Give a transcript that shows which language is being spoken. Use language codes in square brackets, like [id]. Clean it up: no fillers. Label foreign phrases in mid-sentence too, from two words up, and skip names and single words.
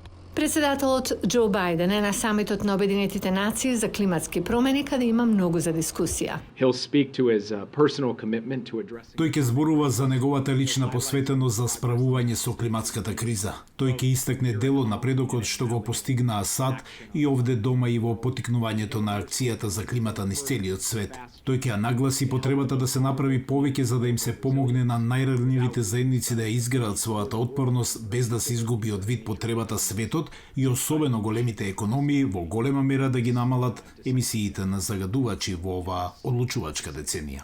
[mk] Председателот Џо Бајден е на самитот на Обединетите нации за климатски промени, каде има многу за дискусија. [en] He'll speak to his personal commitment to addressing. [mk] Тој ќе зборува за неговата лична посветеност за справување со климатската криза. Тој ќе истакне дел од напредокот што го постигна Асад и овде дома и во поттикнувањето на акцијата за климата низ целиот свет. Тој ќе нагласи потребата да се направи повеќе за да им се помогне на најранливите заедници да ја изградат својата отпорност без да се изгуби од вид потребата светот и особено големите економии во голема мера да ги намалат емисиите на загадувачи во оваа одлучувачка деценија.